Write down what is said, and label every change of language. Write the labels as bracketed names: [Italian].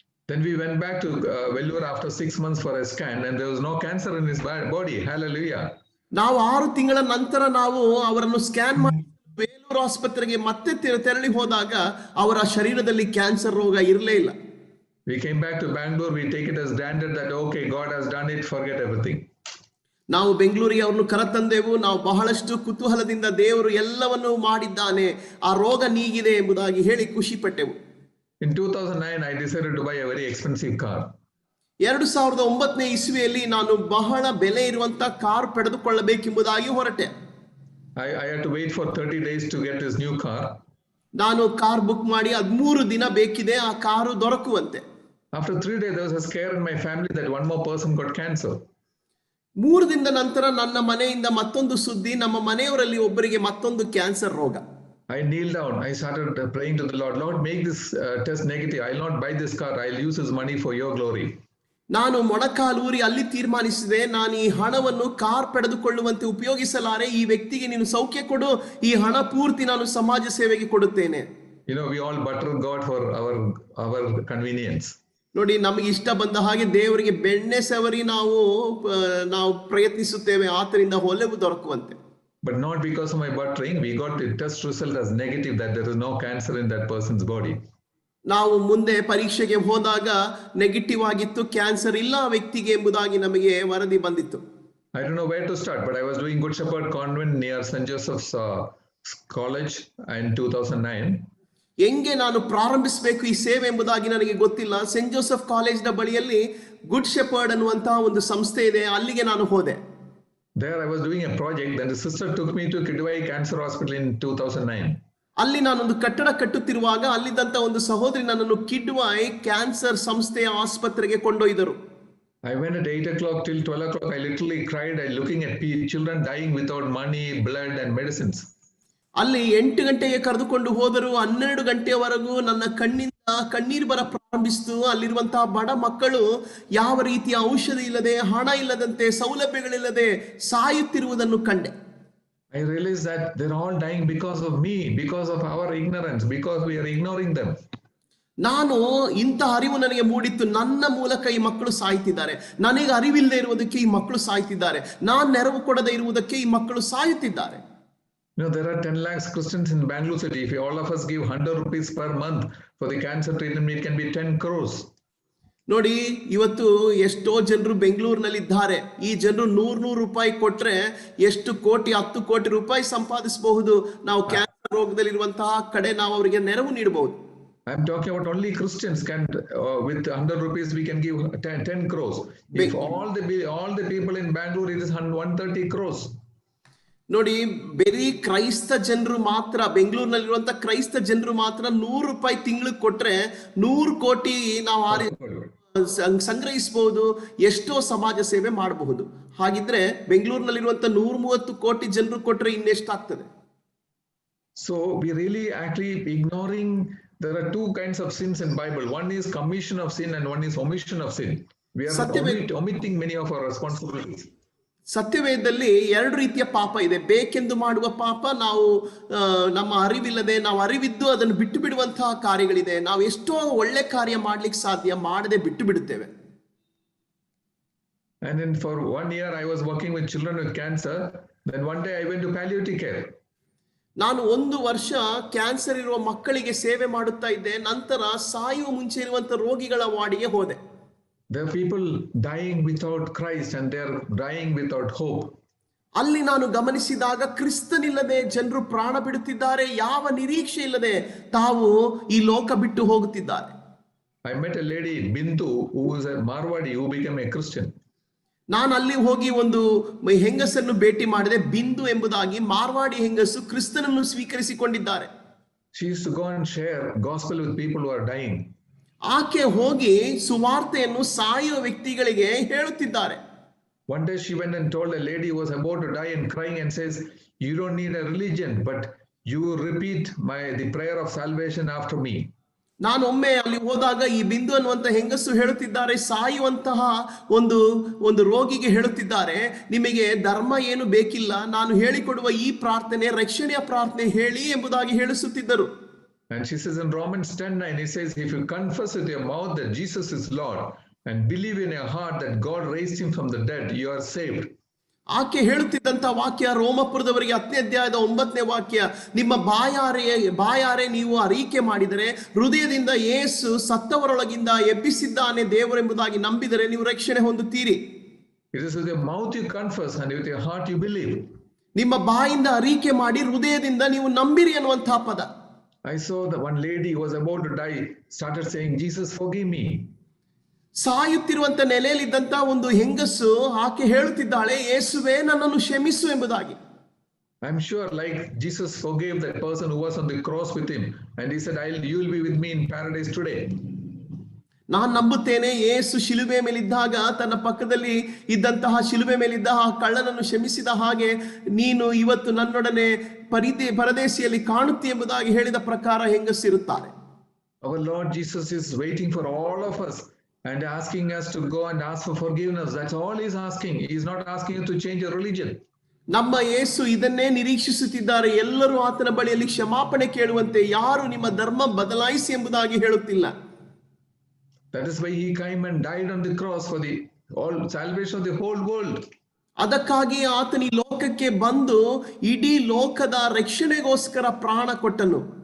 [English] Then we went back to Vellore after 6 months for a scan and there was no cancer in his body. Hallelujah. [Kannada] ನಾವು 6 ತಿಂಗಳ ನಂತರ ನಾವು ಅವರನ್ನು scan ಮಾಡಿ ವೇಲೂರು ಆಸ್ಪತ್ರೆಗೆ ಮತ್ತೆ ತೆರಳಿ ಹೋದಾಗ ಅವರ ಶರೀರದಲ್ಲಿ ಕ್ಯಾನ್ಸರ್ ರೋಗ ಇರಲೇ ಇಲ್ಲ. [English] We came back to Bangalore. We take it as granted that okay, God has done it, forget everything. [Kannada] ನಾವು ಬೆಂಗಳೂರಿಗೆ ಅವ್ರನ್ನು ಕರೆತಂದೆವು. ನಾವು ಬಹಳಷ್ಟು ಕುತೂಹಲದಿಂದ ದೇವರು ಎಲ್ಲವನ್ನು ಮಾಡಿದ್ದಾನೆ, ಆ ರೋಗ ನೀಗಿದೆ ಎಂಬುದಾಗಿ ಹೇಳಿ ಖುಷಿ ಪಟ್ಟೆವು. [English] In 2009, I decided to buy a very expensive car. [Kannada] 2009ನೇ ಇಸ್ವಿಯಲ್ಲಿ ನಾನು ಬಹಳ ಬೆಲೆ ಇರುವಂತ ಕಾರ್ ಪಡೆದುಕೊಳ್ಳಬೇಕೆಂಬುದಾಗಿ ಹೊರಟೆ. [English] I had to wait for 30 days to get this new car. [Kannada] ನಾನು ಕಾರ್ ಬುಕ್ ಮಾಡಿ 13 ದಿನ ಬೇಕಿದೆ ಆ ಕಾರು ದೊರಕುವಂತೆ. [English] After 3 days, there was a scare in my family that one more person got cancer. [Kannada] 3 ದಿನದ ನಂತರ ನನ್ನ ಮನೆಯಿಂದ ಮತ್ತೊಂದು ಸುದ್ದಿ, ನಮ್ಮ ಮನೆಯವರಲ್ಲಿ ಒಬ್ಬರಿಗೆ ಮತ್ತೊಂದು ಕ್ಯಾನ್ಸರ್ ರೋಗ. [English] I kneeled down. I started praying to the Lord. Lord, make this test negative. I'll not buy this car. I'll use his money for your glory. [Kannada] ನಾನು ಮೊಣಕಾಲೂರಿ ಅಲ್ಲಿ ತೀರ್ಮಾನಿಸಿದೆ, ನಾನು ಈ ಹಣವನ್ನು ಕಾರ್ ಪಡೆದುಕೊಳ್ಳುವಂತೆ ಉಪಯೋಗಿಸಲಾರೆ, ಈ ವ್ಯಕ್ತಿಗೆ ನೀನು ಸೌಖ್ಯ ಕೊಡು, ಈ ಹಣ ಪೂರ್ತಿ ನಾನು ಸಮಾಜ ಸೇವೆಗೆ ಕೊಡುತ್ತೇನೆ. [English] We all butter God for our convenience. [Kannada] ನೋಡಿ, ನಮಗೆ ಇಷ್ಟ ಬಂದ ಹಾಗೆ ದೇವರಿಗೆ ಬೆಣ್ಣೆ ಸವರಿ ನಾವು ಪ್ರಯತ್ನಿಸುತ್ತೇವೆ, ಆತರಿಂದ ಹೊಲೆವು ದೊರಕುವಂತೆ. [English] But not because of my buttering, we got the test result as negative that there is no cancer in that person's body. [Kannada] ನಾವು ಮುಂದೆ ಪರೀಕ್ಷೆಗೆ ಹೋದಾಗ ನೆಗೆಟಿವ್ ಆಗಿತ್ತು, ಕ್ಯಾನ್ಸರ್ ಇಲ್ಲ ಆ ವ್ಯಕ್ತಿಗೆ ಎಂಬುದಾಗಿ ನಮಗೆ ವರದಿ ಬಂದಿತ್ತು. [English] I don't know where to start, but I was doing Good Shepherd Convent near St. Joseph's College in 2009. [Kannada] ಹೆಂಗೆ ನಾನು ಪ್ರಾರಂಭಿಸಬೇಕು ಈ ಸೇವೆ ಎಂಬುದಾಗಿ ನನಗೆ ಗೊತ್ತಿಲ್ಲ. ಸೆಂಟ್ ಜೋಸೆಫ್ ಕಾಲೇಜ್ನ ಬಳಿಯಲ್ಲಿ ಗುಡ್ ಶೆಪರ್ಡ್ ಅನ್ನುವಂತಹ ಒಂದು ಸಂಸ್ಥೆ ಇದೆ, ಅಲ್ಲಿಗೆ ನಾನು ಹೋದೆ. [English] There I was doing a project, then the sister took me to Kidwai Cancer Hospital in 2009. [Kannada] ಅಲ್ಲಿ ನಾನೊಂದು ಕಟ್ಟಡ ಕಟ್ಟುತ್ತಿರುವಾಗ ಅಲ್ಲಿದ್ದಂತ ಒಂದು ಸಹೋದರಿ ನನ್ನನ್ನು ಕಿಡ್ವೈ ಕ್ಯಾನ್ಸರ್ ಸಂಸ್ಥೆಯ ಆಸ್ಪತ್ರೆಗೆ ಕೊಂಡೊಯ್ದರು. [English] I went at 8 o'clock till 12 o'clock. I literally cried looking at children dying without money, blood and medicines. [Kannada] ಅಲ್ಲಿ 8 ಗಂಟೆಗೆ ಕರೆದುಕೊಂಡು ಹೋದರು. 12 ಗಂಟೆಯವರೆಗೂ ನನ್ನ ಕಣ್ಣಿಂದ ಕಣ್ಣೀರು ಬರ ಪ್ರಾರಂಭಿಸಿತು. ಅಲ್ಲಿರುವಂತಹ ಬಡ ಮಕ್ಕಳು ಯಾವ ರೀತಿಯ ಔಷಧಿ ಇಲ್ಲದೆ, ಹಣ ಇಲ್ಲದಂತೆ, ಸೌಲಭ್ಯಗಳಿಲ್ಲದೆ ಸಾಯುತ್ತಿರುವುದನ್ನು ಕಂಡೆ. [English] I realized that they're all dying because of me, because of our ignorance, because we are ignoring them. [Kannada] ನಾನು ಇಂಥ ಅರಿವು ನನಗೆ ಮೂಡಿತ್ತು, ನನ್ನ ಮೂಲಕ ಈ ಮಕ್ಕಳು ಸಾಯ್ತಿದ್ದಾರೆ, ನನಗೆ ಅರಿವಿಲ್ಲದೆ ಇರುವುದಕ್ಕೆ ಈ ಮಕ್ಕಳು ಸಾಯ್ತಿದ್ದಾರೆ, ನಾನು ನೆರವು ಕೊಡದೆ ಇರುವುದಕ್ಕೆ ಈ ಮಕ್ಕಳು ಸಾಯುತ್ತಿದ್ದಾರೆ. [English] There are 10 lakhs Christians in Bangalore city. If all of us give 100 rupees per month for the cancer treatment, it can be 10 crores. [Kannada] ನೋಡಿ, ಇವತ್ತು ಎಷ್ಟೋ ಜನರು ಬೆಂಗಳೂರಿನಲ್ಲಿದ್ದಾರೆ. ಈ ಜನರು 100 ರೂಪಾಯಿ ಕೊಟ್ರೆ ಎಷ್ಟು ಕೋಟಿ, 10 ಕೋಟಿ ರೂಪಾಯಿ ಸಂಪಾದಿಸಬಹುದು. ನಾವು ಕ್ಯಾನ್ಸರ್ ರೋಗದಲ್ಲಿರುವಂತಹ ಕಡೆ ನಾವು ಅವರಿಗೆ ನೆರವು ನೀಡಬಹುದು. [English] I'm talking about only Christians can, with 100 rupees we can give 10 crores. If all the people in Bangalore, it is 130 crores. [Kannada] ನೋಡಿ, ಬರೀ ಕ್ರೈಸ್ತ ಜನರು ಮಾತ್ರ, ಬೆಂಗಳೂರಿನಲ್ಲಿರುವಂತ ಕ್ರೈಸ್ತ ಜನರು ಮಾತ್ರ 100 ರೂಪಾಯಿ ತಿಂಗಳಿಗೆ ಕೊಟ್ರೆ 100 ಕೋಟಿ ನಾವು ಸಂಗ್ರಹಿಸಬಹುದು. ಎಷ್ಟೋ ಸಮಾಜ ಸೇವೆ ಮಾಡಬಹುದು. ಹಾಗಿದ್ರೆ ಬೆಂಗಳೂರಿನಲ್ಲಿರುವಂತ 130 ಕೋಟಿ ಜನರು ಕೊಟ್ರೆ ಇನ್ನೆಷ್ಟಾಗ್ತದೆ? [English] So we really actually ignoring. There are two kinds of sins in Bible. One is commission of sin and one is omission of sin. We are omitting many of our responsibilities. [Kannada] ಸತ್ಯವೇದದಲ್ಲಿ 2 ರೀತಿಯ ಪಾಪ ಇದೆ. ಬೇಕೆಂದು ಮಾಡುವ ಪಾಪ, ನಾವು ನಮ್ಮ ಅರಿವಿಲ್ಲದೆ, ನಾವು ಅರಿವಿದ್ದು ಅದನ್ನು ಬಿಟ್ಟು ಬಿಡುವಂತಹ ಕಾರ್ಯಗಳಿದೆ. ನಾವು ಎಷ್ಟೋ ಒಳ್ಳೆ ಕಾರ್ಯ ಮಾಡ್ಲಿಕ್ಕೆ ಸಾಧ್ಯ, ಮಾಡದೆ ಬಿಟ್ಟು ಬಿಡುತ್ತೇವೆ. [English] And then for 1 year I was working with children with cancer. Then one day I went to palliative care. [Kannada] ನಾನು 1 ವರ್ಷ ಕ್ಯಾನ್ಸರ್ ಇರುವ ಮಕ್ಕಳಿಗೆ ಸೇವೆ ಮಾಡುತ್ತಾ ಇದ್ದೆ. ನಂತರ ಸಾಯುವ ಮುಂಚೆ ಇರುವಂತ ರೋಗಿಗಳ ವಾರ್ಡಿಗೆ ಹೋದೆ. [English] There are people dying without Christ and they are dying without hope. [Kannada] ಅಲ್ಲಿ ನಾನು ಗಮನಿಸಿದಾಗ ಕ್ರಿಸ್ತನಿಲ್ಲದೆ ಜನರು ಪ್ರಾಣ ಬಿಡುತ್ತಿದ್ದಾರೆ. ಯಾವ ನಿರೀಕ್ಷೆ ಇಲ್ಲದೆ ತಾವು ಈ ಲೋಕ ಬಿಟ್ಟು ಹೋಗುತ್ತಿದ್ದಾರೆ. [English] I met a lady, Bindu, who was a Marwadi who became a Christian. [Kannada] ನಾನು ಅಲ್ಲಿ ಹೋಗಿ ಒಂದು ಹೆಂಗಸನ್ನು ಭೇಟಿ ಮಾಡಿದೆ. ಬಿಂದು ಎಂಬುದಾಗಿ, ಮಾರ್ವಾಡಿ ಹೆಂಗಸು, ಕ್ರಿಸ್ತನನ್ನು ಸ್ವೀಕರಿಸಿಕೊಂಡಿದ್ದಾರೆ. [English] She used to go and share gospel with people who are dying. [Kannada] ಆಕೆ ಹೋಗಿ ಸುವಾರ್ತೆಯನ್ನು ಸಾಯುವ ವ್ಯಕ್ತಿಗಳಿಗೆ ಹೇಳುತ್ತಿದ್ದಾರೆ. [English] One day she went and told a lady who was about to die and crying and says, you don't need a religion, but you repeat the prayer of salvation after me. [Kannada] ನಾನು ಒಮ್ಮೆ ಅಲ್ಲಿ ಹೋದಾಗ ಈ ಬಿಂದು ಅನ್ನುವಂತ ಹೆಂಗಸು ಹೇಳುತ್ತಿದ್ದಾರೆ, ಸಾಯುವಂತಹ ಒಂದು ರೋಗಿಗೆ ಹೇಳುತ್ತಿದ್ದಾರೆ, ನಿಮಗೆ ಧರ್ಮ ಏನು ಬೇಕಿಲ್ಲ, ನಾನು ಹೇಳಿಕೊಡುವ ಈ ಪ್ರಾರ್ಥನೆ ರಕ್ಷಣೆಯ ಪ್ರಾರ್ಥನೆ ಹೇಳಿ ಎಂಬುದಾಗಿ ಹೇಳಿಸುತ್ತಿದ್ದರು. [English] And she says in Romans 10:9, it says, if you confess with your mouth that Jesus is Lord and believe in your heart that God raised him from the dead, you are saved. [Kannada] ಆಕೆ ಹೇಳುತ್ತಿದ್ದಂತ ವಾಕ್ಯ ರೋಮಪುರದವರಿಗೆ 10ನೇ ಅಧ್ಯಾಯದ 9ನೇ ವಾಕ್ಯ, ನಿಮ್ಮ ಬಾಯಾರೆ ನೀವು ಅರಿಕೆ ಮಾಡಿದರೆ, ಹೃದಯದಿಂದ ಯೇಸು ಸತ್ತವರೊಳಗಿಂದ ಎಬ್ಬಿಸಿದ್ದಾನೆ ದೇವರೆಂಬುದಾಗಿ ನಂಬಿದರೆ ನೀವು ರಕ್ಷಣೆ ಹೊಂದುತ್ತೀರಿ. [English] It is with your mouth you confess and with your heart you believe. [Kannada] ನಿಮ್ಮ ಬಾಯಿಂದ ಅರಿಕೆ ಮಾಡಿ ಹೃದಯದಿಂದ ನೀವು ನಂಬಿರಿ ಅನ್ನುವಂತಹ ಪದ. [English] I saw that one lady who was about to die started saying, Jesus forgive me. [Kannada] ಸಾಯುತ್ತಿರುವಂತ ನೆಲೆಯಲ್ಲಿದ್ದಂತ ಒಂದು ಹೆಂಗಸು ಆಕೆ ಹೇಳುತ್ತಿದ್ದಾಳೆ, ಯೇಸುವೆ ನನ್ನನ್ನು ಕ್ಷಮಿಸು ಎಂಬುದಾಗಿ. [English] I'm sure like Jesus forgave that person who was on the cross with him and he said, you will be with me in paradise today. [Kannada] ನಾನು ನಂಬುತ್ತೇನೆ, ಯೇಸು ಶಿಲುಬೆ ಮೇಲಿದ್ದಾಗ ತನ್ನ ಪಕ್ಕದಲ್ಲಿ ಇದ್ದಂತಹ ಶಿಲುಬೆ ಮೇಲಿದ್ದ ಆ ಕಳ್ಳನನ್ನು ಕ್ಷಮಿಸಿದ ಹಾಗೆ ನೀನು ಇವತ್ತು ನನ್ನೊಡನೆ ಪರದೇಶಿಯಲ್ಲಿ ಕಾಣುತ್ತಿ ಎಂಬುದಾಗಿ ಹೇಳಿದ ಪ್ರಕಾರ ಹೆಂಗಸಿರುತ್ತಾರೆ. [English] Our Lord Jesus is waiting for all of us and asking us to go and ask for forgiveness. That's all he's asking. He's not asking you to change your religion. [Kannada] ನಮ್ಮ ಯೇಸು ಇದನ್ನೇ ನಿರೀಕ್ಷಿಸುತ್ತಿದ್ದಾರೆ. ಎಲ್ಲರೂ ಆತನ ಬಳಿಯಲ್ಲಿ ಕ್ಷಮಾಪಣೆ ಕೇಳುವಂತೆ, ಯಾರು ನಿಮ್ಮ ಧರ್ಮ ಬದಲಾಯಿಸಿ ಎಂಬುದಾಗಿ ಹೇಳುತ್ತಿಲ್ಲ. [English] That is why he came and died on the cross for the all salvation of the whole world. [Kannada] ಅದಕ್ಕಾಗಿ ಆತನ ಈ ಲೋಕಕ್ಕೆ ಬಂದು ಇಡೀ ಲೋಕದ ರಕ್ಷಣೆಗೋಸ್ಕರ ಪ್ರಾಣ ಕೊಟ್ಟನು.